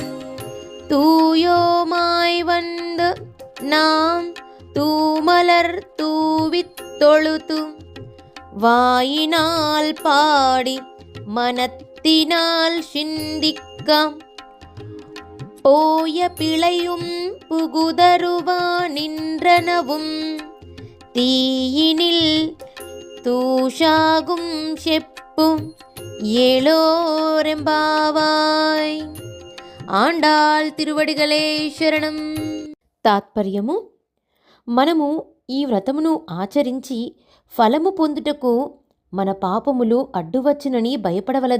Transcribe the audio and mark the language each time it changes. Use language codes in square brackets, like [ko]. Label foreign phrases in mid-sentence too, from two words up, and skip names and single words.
[ta] தூயோமாய் வந்து நாம் தூமலர் தூவித் தொழுது வாயினால் பாடி மனத்தினால் சிந்திக்க போய பிழையும் புகுதருவா நின்றனவும் தீயினில் தூஷாகும் செப்பும் ఏళోరెంబావాయ్. [te] ఆండాళ్ తిరువడిగలే శరణం. తాత్పర్యము: మనము ఈ వ్రతమును ఆచరించి ఫలము పొందుటకు మన పాపములు అడ్డువచ్చునని భయపడవలదు.